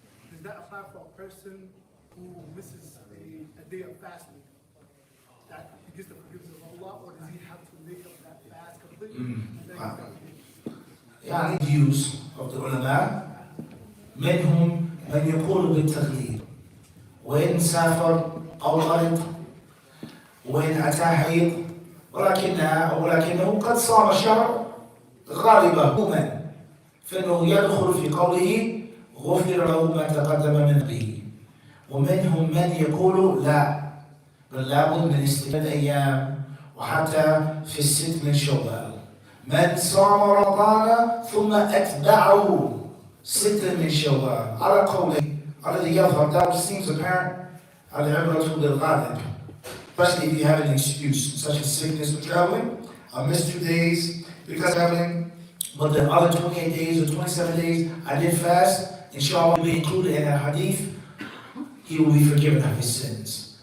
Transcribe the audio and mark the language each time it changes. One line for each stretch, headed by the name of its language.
English: Does that apply for a person who misses a day of fasting? That he gets the forgiveness of Allah, or does he have to make up that fast completely?
Arabic: يعني
English: views of the ulama
Arabic: منهم من يقول بالتغليب وإن سافر أو مرض وإن أتى حيض ولكنه قد صام شهر غالبا عموما فإنه يدخل في قوله غفر له ما تقدم من به. ومنهم من يقول لا بل لابد من استمرار أيام وحتى في 6 من شوال. من صام رمضان ثم أتبعه 6 من شوال على قوله الذي يظهر.
English: That seems apparent.
Arabic: العبرة بالغالب.
English: Especially if you have an excuse, such as sickness or traveling. I missed 2 days because of traveling, but the other 28 days or 27 days I did fast. Inshallah will be included in that hadith. He will be forgiven of his sins.